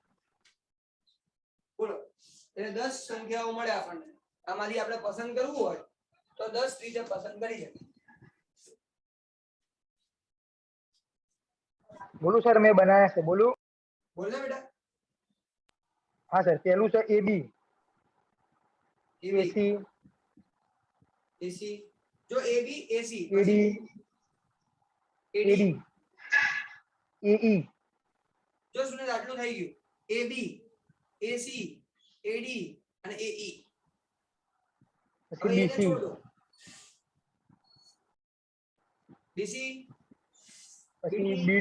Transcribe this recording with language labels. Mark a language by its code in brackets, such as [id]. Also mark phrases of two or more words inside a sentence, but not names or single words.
[gu] બોલો, એટલે 10 સંખ્યાઓ મળે આપણને. આમાંથી આપણે પસંદ કરવું હોય તો 10 રીતે પસંદ કરી શકીએ. બોલું સર? મેં બનાવ્યા છે, બોલું? બોલ ને બેટા. હા સર, પહેલું છે AB, AB, AC, AC. જો AB AC AD, AD, AE. જો સુનિલ આટલું થઈ ગયું. AB, AC, AD અને AE. હવે પછી એને BC, [hi] छोड़ दो. [gu] BC, પછી BD,